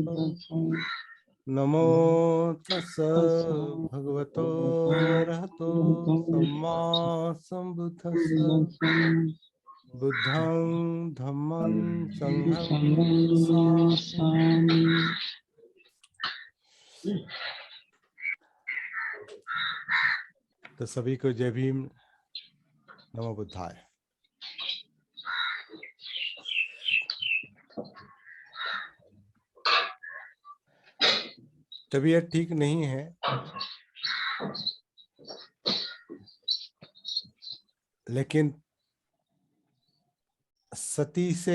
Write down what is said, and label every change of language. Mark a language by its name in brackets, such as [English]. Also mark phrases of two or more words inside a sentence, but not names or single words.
[Pali] नमो तस्स भगवतो अरहतो सम्मा सम्बुद्धस्स। बुद्धं धम्मं संघं नामामि। [Hindi] तो सभी को जय भीम, [Pali] नमो बुद्धाय। [Hindi] तबीयत ठीक नहीं है, लेकिन सती से